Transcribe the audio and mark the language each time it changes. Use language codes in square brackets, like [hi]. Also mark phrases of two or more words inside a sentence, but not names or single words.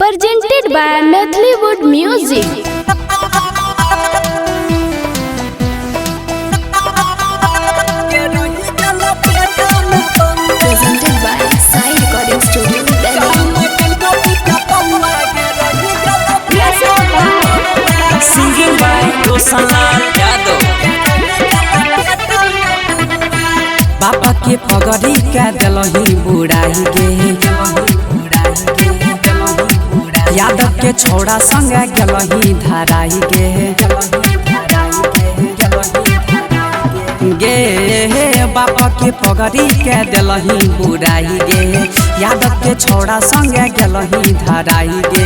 [en] presented by Methleywood Music. Presented by Sai Recording Studio, Delhi. Singing by Roshanlal Yadav. [mag] बाबा के पगड़ी का दलही बुढ़ाई गे, यादव के छोड़ा संग गलही धराई गे बाबा के पगड़ी के दलही बुढ़ाई गे, यादव के छोड़ा संग गलही धराई गे।